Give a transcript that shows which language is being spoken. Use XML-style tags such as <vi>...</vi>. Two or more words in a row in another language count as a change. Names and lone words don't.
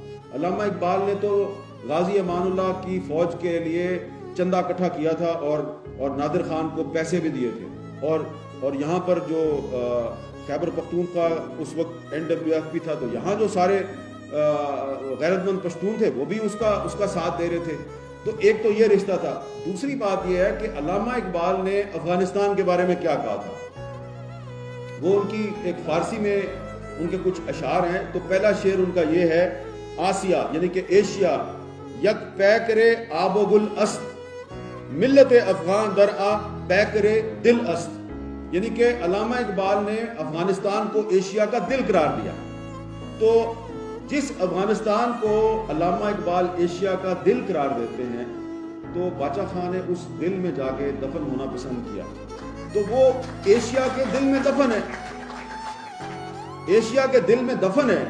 <ur>علامہ اقبال نے تو غازی امان اللہ کی فوج کے لیے چندہ اکٹھا کیا تھا اور نادر خان کو پیسے بھی دیے تھے, اور اور یہاں پر جو خیبر پختونخوا اس وقت NWF تھا، تو یہاں جو سارے غیرت مند پشتون تھے وہ بھی اس کا ساتھ دے رہے تھے. تو ایک تو یہ رشتہ تھا. دوسری بات یہ ہے کہ علامہ اقبال نے افغانستان کے بارے میں کیا کہا تھا. وہ ان کی ایک فارسی میں ان کے کچھ اشعار ہیں. تو پہلا شعر ان کا یہ ہے:</ur> <fa>آسیا</fa> <ur>یعنی کہ ایشیا</ur> <fa>یک پیکرے آب و گل است، ملت افغان در آ پیکرے دل است.</fa> <ur>یعنی کہ علامہ اقبال نے افغانستان کو ایشیا کا دل قرار دیا. تو جس افغانستان کو علامہ اقبال ایشیا کا دل قرار دیتے ہیں، تو باچا خان نے اس دل میں جا کے دفن ہونا پسند کیا. تو وہ ایشیا کے دل میں دفن ہے، ایشیا کے دل میں دفن ہے.</ur>